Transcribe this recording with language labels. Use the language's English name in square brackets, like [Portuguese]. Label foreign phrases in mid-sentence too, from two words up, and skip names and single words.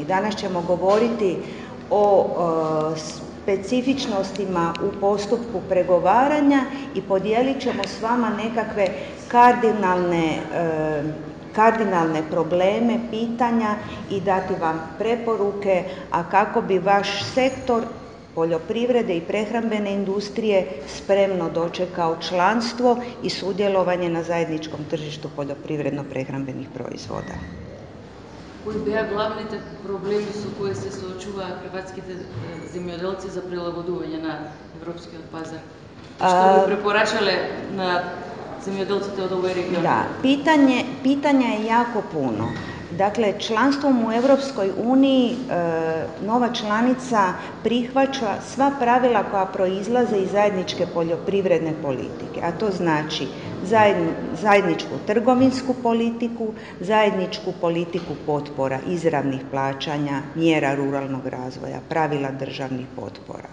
[Croatian] Danas ćemo govoriti o specifičnostima u postupku pregovaranja i podijelit ćemo s vama nekakve kardinalne probleme, pitanja i dati vam preporuke, a kako bi vaš sektor poljoprivrede i prehrambene industrije spremno dočekao članstvo i sudjelovanje na zajedničkom tržištu poljoprivredno-prehrambenih proizvoda. [Macedonian] Кои беа главните проблеми со кои се соочуваат хрватските земјоделци за прилагодување на европскиот пазар? Што би препорачале на земјоделците од овој регион? [Croatian] Da, pitanja je jako puno. Dakle, članstvom u Europskoj uniji nova članica prihvaća sva pravila koja proizlaze iz zajedničke poljoprivredne politike, a to znači zajedničku trgovinsku politiku, zajedničku politiku potpora, izravnih plaćanja, mjera ruralnog razvoja, pravila državnih potpora.